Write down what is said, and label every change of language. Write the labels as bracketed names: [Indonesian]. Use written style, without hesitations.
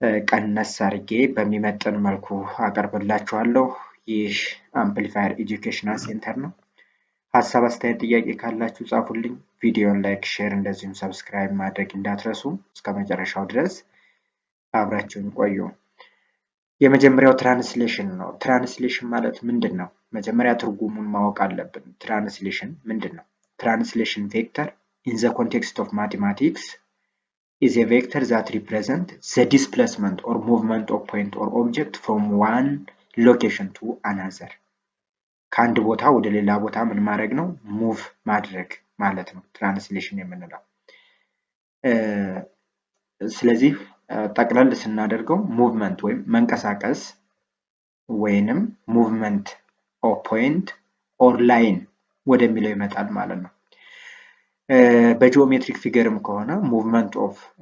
[Amharic] ቀነስ አድርጌ በሚመጥን መልኩ አቀርብላችኋለሁ። ይህ አምፕሊፋየር ኤጁኬሽናል ሴንተር ነው። ሀሳብ፣ አስተያየት፣ ጥያቄ ካላችሁ ጻፉልኝ። ቪዲዮን ላይክ፣ ሼር እንደዚሁም ሰብስክራይብ ማድረግ እንዳትረሱ። እስከ መጨረሻው ድረስ አብራችሁን ቆዩ። የመጀመሪያው ትራንስሌሽን ነው። ትራንስሌሽን ማለት ምንድን ነው? መጀመሪያ ትርጉሙን ማወቅ አለብን። ትራንስሌሽን ምንድን ነው? [English] ትራንስሌሽን ቬክተር ኢን ዘ ኮንቴክስት ኦፍ ማቴማቲክስ is a vector that represents the displacement or movement of point or object from one location to another. [Amharic] ከአንድ ቦታ ወደ ሌላ ቦታ ምን ማድረግ ነው? ሙቭ ማድረግ ማለት ነው ትራንስሌሽን የምንለው። ስለዚህ ጠቅለል ስናደርገው ሙቭመንት ወይም መንቀሳቀስ ወይንም [English] ሙቭመንት ኦፍ ፖይንት ኦር ላይን [Amharic] ወደሚለው ይመጣል ማለት ነው። በጂኦሜትሪክ ፊገርም ከሆነ ሙቭመንት ኦፍ